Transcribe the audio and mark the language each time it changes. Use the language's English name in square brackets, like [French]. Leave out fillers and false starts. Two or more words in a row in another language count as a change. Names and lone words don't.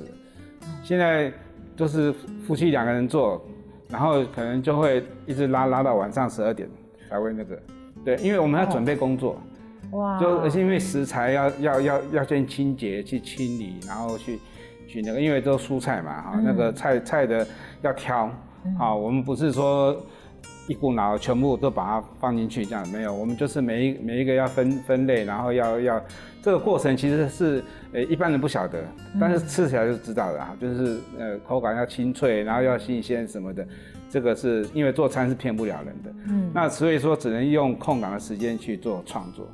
[Chinese] 現在就是夫妻2個人做，然後可能就會一直拉到晚上12點才會那個，對，因為我們要準備工作，而且因為食材要先清潔去清理，然後去那個，因為都蔬菜嘛，那個菜的要挑。我們不是說一股脑全部都把它放进去，这样没有，我们就是每一个要分类，然后要这个过程其实是一般人不晓得，但是吃起来就知道了，就是口感要清脆，然后要新鲜什么的，这个是因为做餐是骗不了人的，那所以说只能用空档的时间去做创作。